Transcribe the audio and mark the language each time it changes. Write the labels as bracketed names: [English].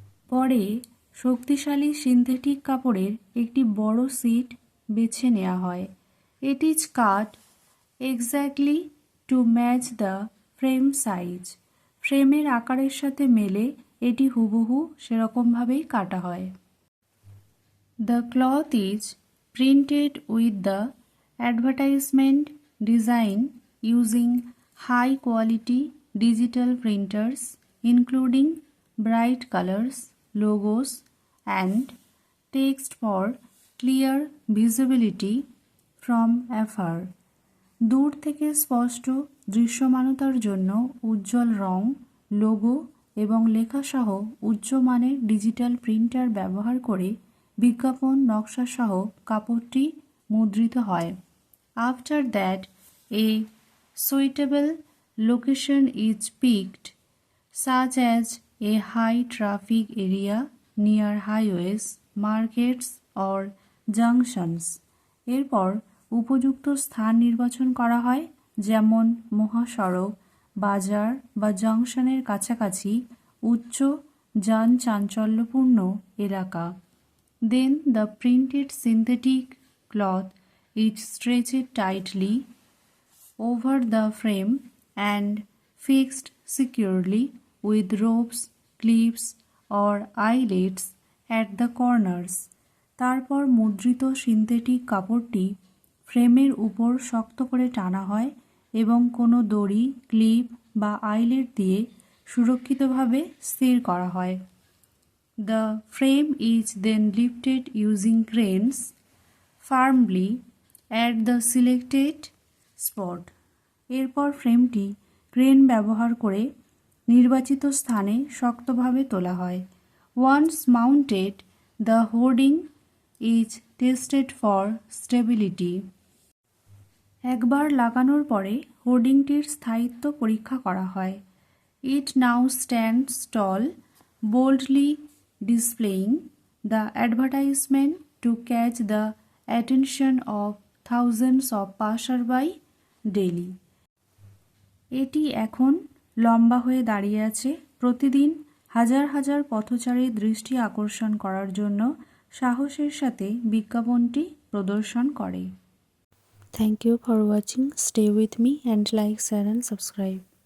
[Bangla] পরে শক্তিশালী সিনথেটিক কাপড়ের একটি বড় শিট বেছে নেওয়া হয়। [English] It is cut exactly to match the frame size. [Bangla] ফ্রেমের আকারের সাথে মেলে এটি হুবহু সেরকমভাবেই কাটা হয়। [English] The cloth is printed with the advertisement design using high quality digital printers including bright colors, logos and text for clear visibility from afar. [Bangla] দূর থেকে স্পষ্ট দৃশ্যমানতার জন্য উজ্জ্বল রং, লোগো এবং লেখাসহ উচ্চমানের ডিজিটাল প্রিন্টার ব্যবহার করে বিজ্ঞাপন নকশাসহ কাপড়টি মুদ্রিত হয়। [English] After that a suitable location is picked, such as a high traffic area near highways, markets or junctions. [Bangla] এরপর উপযুক্ত স্থান নির্বাচন করা হয়, যেমন মহাসড়ক, বাজার বা জংশনের কাছাকাছি উচ্চ যান চাঞ্চল্যপূর্ণ এলাকা। [English] Then the printed synthetic cloth is stretched tightly over the frame and fixed securely with ropes, clips or eyelets at the corners. [Bangla] তারপর মুদ্রিত সিনথেটিক কাপড়টি ফ্রেমের উপর শক্ত করে টানা হয় এবং কোনো দড়ি, ক্লিপ বা আইলেট দিয়ে সুরক্ষিতভাবে স্থির করা হয়। [English] The frame is then lifted using cranes firmly at the selected spot. [Bangla] এরপর ফ্রেমটি ক্রেন ব্যবহার করে নির্বাচিত স্থানে শক্তভাবে তোলা হয়। [English] Once mounted, the hoarding is tested for stability. [Bangla] একবার লাগানোর পরে হোর্ডিংটির স্থায়িত্ব পরীক্ষা করা হয়। [English] It now stands tall, boldly displaying the advertisement to catch the attention of thousands of passersby daily. [Bangla] এটি এখন লম্বা হয়ে দাঁড়িয়ে আছে, প্রতিদিন হাজার হাজার পথচারীর দৃষ্টি আকর্ষণ করার জন্য সাহসের সাথে বিজ্ঞাপনটি প্রদর্শন করে। [English] Thank you for watching. Stay with me and like, share and subscribe.